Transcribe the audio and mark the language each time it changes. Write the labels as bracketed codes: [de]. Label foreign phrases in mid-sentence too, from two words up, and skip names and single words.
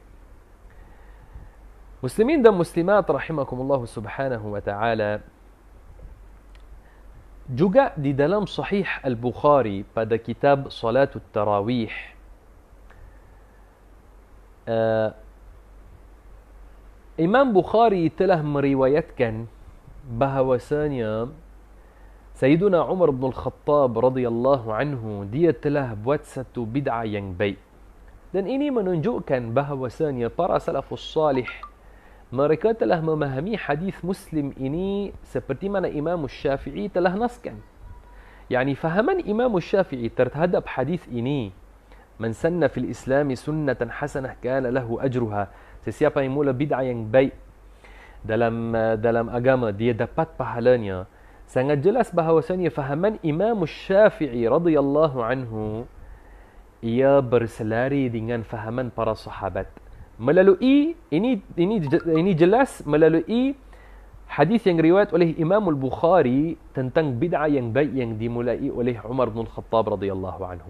[ms] Muslimin dan muslimat [ar] رحمكم الله سبحانه وتعالى, [ms] juga di dalam Sahih Al-Bukhari pada kitab Salatul Tarawih, Imam Bukhari telah meriwayatkan bahawasanya Sayyiduna Umar bin Al-Khattab [ar] رضي الله عنه, [ms] dia telah buat satu bid'ah yang baik. Dan ini menunjukkan bahawasanya para [ar] السلف الصالح, [ms] mereka telah memahami hadis Muslim ini seperti mana Imam Syafi'i telah naskan. Yani fahaman Imam Syafi'i terhadap hadis ini, [ar] "من سن في الإسلام سنة حسنة كان له أجرها." [ms] Sesiapa yang mula bid'ah yang baik dalam agama, dia dapat pahalanya. Sangat jelas bahawasanya fahaman Imam Syafi'i [ar] رضي الله عنه [ms] ia berselari dengan fahaman para sahabat. Melalui ini jelas melalui hadis yang riwayat oleh Imam Al-Bukhari tentang bid'ah yang baik yang dimulai oleh Umar bin Khattab [ar] رضي الله عنه.